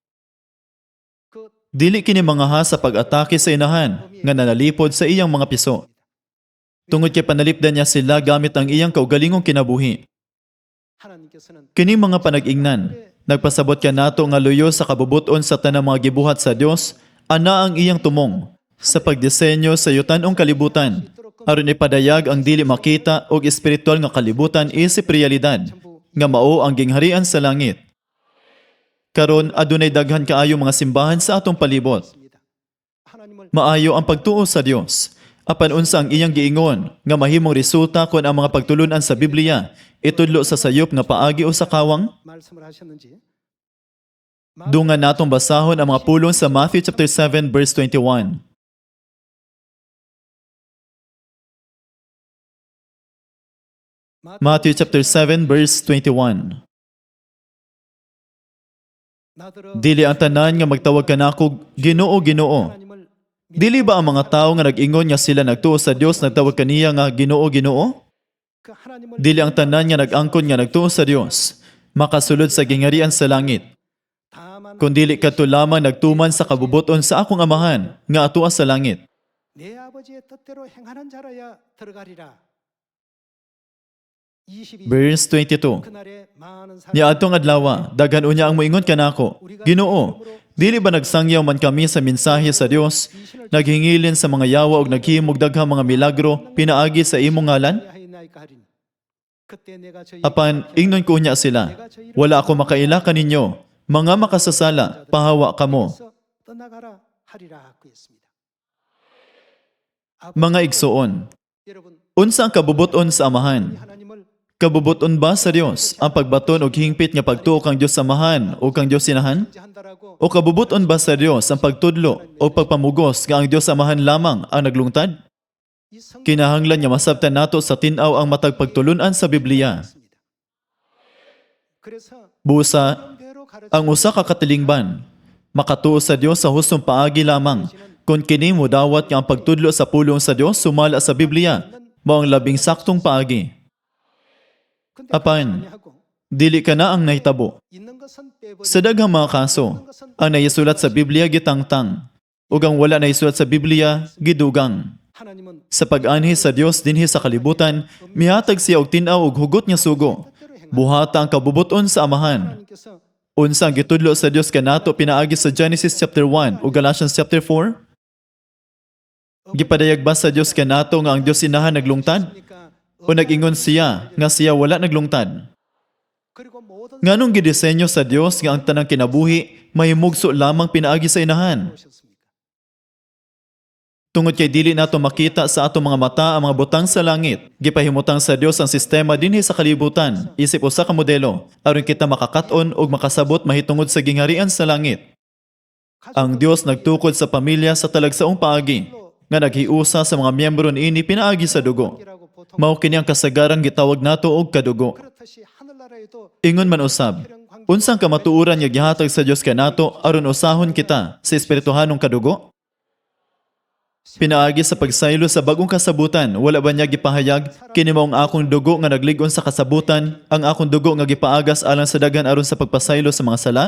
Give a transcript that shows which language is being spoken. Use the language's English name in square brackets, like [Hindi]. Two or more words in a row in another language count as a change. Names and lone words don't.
[Korean] 그 [Cebuano] dili kini mga ha sa pag-atake sa inahan nga nanalipod sa iyang mga piso. Tungod kay panalipdan niya sila gamit ang iyang kaugalingong kinabuhi. [Korean] 하나님께서는 [Cebuano] Kini mga panag-ingnan, nagpasabot ka nato nga luyo sa kabubuton sa tanang mga gibuhat sa Dios, ana ang iyang tumong sa pagdisenyo sa yutanong kalibutan, aron ipadayag ang dili makita og espiritual nga kalibutan isip realidad, nga mao ang gingharian sa langit. Karon adunay daghan kaayo mga simbahan sa atong palibot. [Korean] 있습니다. 하나님을 [Cebuano] Maayo ang pagtuo sa Dios. Apan unsa ang iyang giingon nga mahimong resulta kon ang mga pagtulunan sa Biblia itudlo sa sayop nga paagi o sa kawang? [Korean] 말씀을 하셨는지 [Cebuano] Dungan natong basahon ang mga pulong sa [English] Matthew chapter 7 verse 21. Matthew chapter 7 verse 21. [Korean] 나더러 [Cebuano] Dili ang tanan nga magtawag kanako Ginoo, Ginoo. [Korean] 하나님을 [Cebuano] Dili ba ang mga tawo nga nag-ingon nga sila nagtuo sa Dios nagtawag kaniya nga Ginoo, Ginoo? [Korean] 그 하나님을 [Cebuano] Dili ang tanan nga nag-angkon nga nagtuo sa Dios makasulod sa gingharian sa langit. [Korean] 다만 [Cebuano] Kung dili kadto lamang nagtuman sa kabubuton sa akong amahan nga atuwa sa langit. [Korean] 내 아버지의 뜻대로 행하는 자라야 들어가리라. 22 [Cebuano] Verse 22. [Korean] 그날에 많은 사람 [Cebuano] Niadtong adlaw, daghan unya ang moingon kanako, Ginoo, dili ba nagsangyaw man kami sa mensahe sa Dios, naghingilin sa mga yawa ug naghimog daghang mga milagro pinaagi sa imong ngalan? [Korean] 하였나이까 하리니 그때 내가 저희 [Cebuano] Apan ingnon ko unya sila, wala ako makaila kaninyo, mga makasasala, pahawa kamo. [Korean] 떠나가라 하리라 그 했습니다. [Cebuano] Mga igsoon, [Korean] 여러분 [Cebuano] unsa ang kabubuton sa amahan? [Korean] 하나님을 [Cebuano] Kabubuton ba sa Dios ang pagbaton og hingpit nga pagtuo kang Dios samahan o kang Dios sinahan? [Korean] 한다라고 [Cebuano] O kabubuton ba sa Dios ang pagtudlo o pagpamugos nga ang Dios samahan lamang ang naglungtad? [Korean] 이 성경 [Cebuano] Kinahanglan nga masabtan nato sa tin-aw ang matag pagtulunan sa Biblia. [Korean] 있습니다. 그래서 [Cebuano] Busa, [Korean] 대로 가르쳐 [Cebuano] ang usa ka katilingban, makatuo sa Dios sa hustong paagi lamang, kung kini mo dawat nga ang pagtudlo sa pulong sa Dios sumala sa Biblia, Mao ang labing saktong paagi. [Korean] 근데 [Cebuano] Apan, [Korean] 아니하고 [Cebuano] dili ka na ang nahitabo. [Korean] 있는 것은 빼버리고 [Cebuano] Sa daghang mga kaso, ang naisulat sa Biblia gitangtang, ug ang wala naisulat sa Biblia gidugang. [Korean] 하나님은 [Cebuano] Sa pag-anhi sa Dios dinhi sa kalibutan, mihatag siya og tin-aw ug hugot nga sugo. Buhata ang kabubuton sa amahan. [Korean] 하나님께서 [Cebuano] Unsa ang gitudlo sa Dios kanato pinaagi sa [English] Genesis chapter 1 [Cebuano] ug [English] Galatians chapter 4? [Cebuano] Gipadayag ba sa Dios kanato nga ang Dios inahan naglungtad? O nag-ingon siya nga siya wala naglungtad? [Korean] 그리고 모든 [Cebuano] Nganong gidisenyo sa Dios nga ang tanang kinabuhi mahimugso lamang pinaagi sa inahan? [Korean] 오셨습니까? [Cebuano] Tungod kay dili nato makita sa atong mga mata ang mga butang sa langit, gipahimutang sa Dios ang sistema dinhi sa kalibutan, isip usa ka modelo, aron kita makakat-on ug makasabot mahitungod sa gingharian sa langit. Ang Dios nagtukod sa pamilya sa talagsaong paagi, nga naghiusa sa mga miyembro niini pinaagi sa dugo. [Korean] 이라고 보통 [Cebuano] Mao kini ang kasagaran gitawag nato og kadugo. [Korean] 그렇듯이 하늘나라에도 [Cebuano] Ingon man usab, unsang kamatuoran nga gihatag sa Dios kanato aron usahon kita sa espirituhanong kadugo? Pinaagi sa pagsaylo sa bagong kasabutan, wala ba niya gipahayag, kini mao ang akong dugo nga nagligon sa kasabutan, ang akong dugo nga gipaagas alang sa daghan aron sa pagpasaylo sa mga sala?